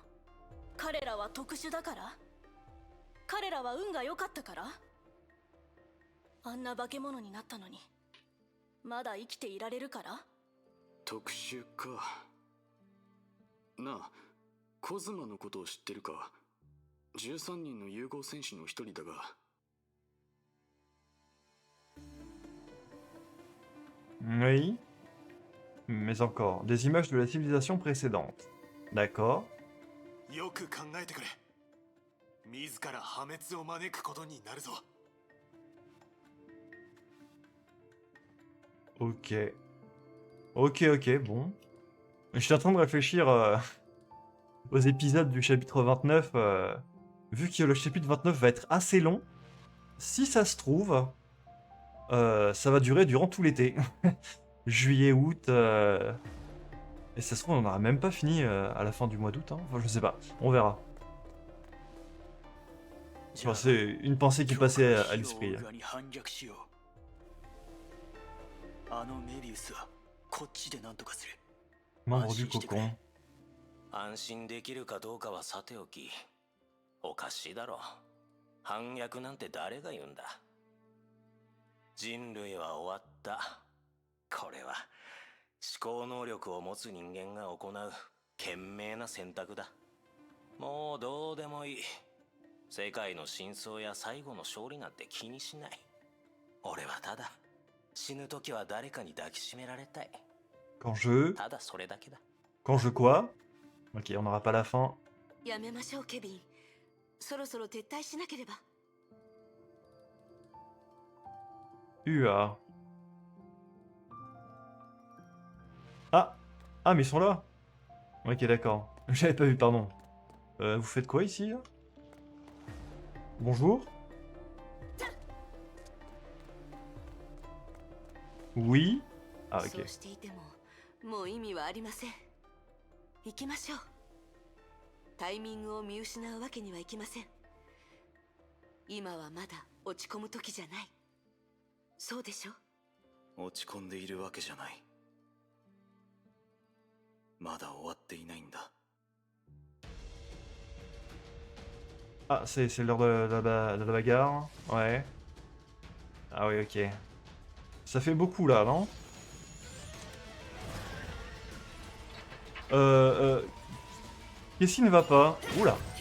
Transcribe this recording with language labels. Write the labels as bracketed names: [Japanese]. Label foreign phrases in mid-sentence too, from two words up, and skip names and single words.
[Japanese] 彼らは特殊だから？彼らは運が良かったから？あんな化け物になったのにまだ生きていられるから？特殊か。なあ、コズマのことを知ってるか。13人の融合戦士の一人だが。 [French] Oui. Mais encore, des images de la civilisation précédente. D'accord. [Japanese] よく考えてくれ。自ら破滅を招くことになるぞ。 [French] Ok. Ok, bon. Je suis en train de réfléchir aux épisodes du chapitre 29. Vu que le chapitre 29 va être assez long, si ça se trouve, ça va durer durant tout l'été. Juillet, août. Et ça se trouve, on n'aura même pas fini à la fin du mois d'août. Hein. Enfin, je sais pas. On verra. Enfin, c'est une pensée qui passait à l'esprit. [Japanese] あのメビウスはこっちで何とかする。 [French] Membre du cocon. [Japanese] 安心できるかどうかはさておき、おかしいだろ。反逆なんて誰が言うんだ。人類は終わった。これは思考能力を持つ人間が行う賢明な選択だ。もうどうでもいい。世界の真相や最後の勝利なんて気にしない。俺はただ死ぬ時は誰かに抱きしめられたい。 [French] Quand je... [Japanese] ただそれだけだ。 [French] Quand je quoi? Ok, on n'aura pas la fin. [Japanese] やめましょうケビン。そろそろ撤退しなければ。 UA. Ah! [French] Ah, mais ils sont là! Ok, d'accord. J'avais pas vu, pardon. Vous faites quoi ici, là? Bonjour? Oui? Ah, [Japanese] そ [French] ok. [Japanese] うしていてももう意味はありません。行きましょう。タイミングを見失うわけにはいきません。今はまだ落ち込む時じゃない。そうでしょ？落ち込んでいるわけじゃない。まだ終わっていないんだ。 [French] Ah, c'est l'heure de la bagarre. Ouais. Ah oui, ok. Ça fait beaucoup, là, non? Qu'est-ce qui ne va pas? Oula.